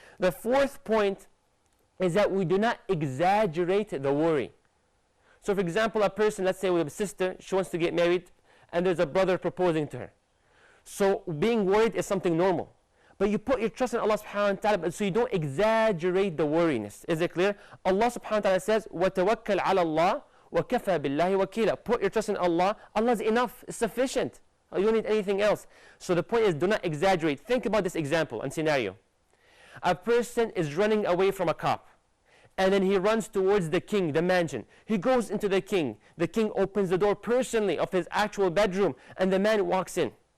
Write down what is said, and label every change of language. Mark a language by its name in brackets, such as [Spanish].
[English] The 4th point is that we do not exaggerate the worry. So for example, a person, let's say we have a sister, she wants to get married, and there's a brother proposing to her. So being worried is something normal. But you put your trust in Allah subhanahu wa ta'ala, so you don't exaggerate the worriness. Is it clear? [Arabic] Allah subhanahu wa ta'ala says, وَتَوَكَّلْ عَلَى اللَّهِ وَكَفَى بِاللَّهِ وَكِيلًا. [English] Put your trust in Allah. Allah is enough. It's sufficient. You don't need anything else. So the point is, do not exaggerate. Think about this example and scenario. A person is running away from a cop. And then he runs towards the king, the mansion. He goes into the king. The king opens the door personally of his actual bedroom, and the man walks in.